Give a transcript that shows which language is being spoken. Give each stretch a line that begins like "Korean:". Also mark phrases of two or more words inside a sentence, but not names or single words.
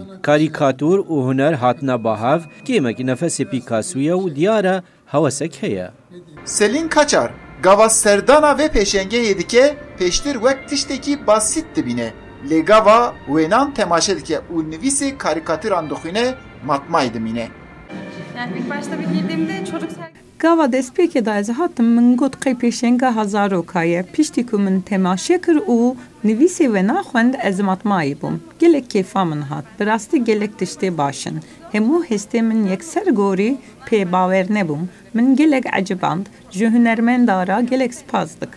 Kurdish: Karîkatûr û huner hatine bahev, kêmek nefesê Picassoya û diyara hewesek heye. Selîn Kaçar, gava serdana vê pêşengehê dike pêştir wek tiştekî basît dibîne. Lê gava wênan temaşe dike û nivîsê karîkatûran dixwîne matmayê dimîne.
Turkish: Yani ilk başta bir girdiğimde çocuk
Kurdish: Gava destpêkê da ez hatim min got qey pêşengeha zarokaye piştî ku min temaşe kir û nivîsê we naxwend ez matmayê bûm. Gelek kêfa min hat. Bi rastî gelek tiştê başin. Hemû hestê min yekser gorî pê bawer nebûm. Min gelek eciband ji hunermendara gelek spas dikim.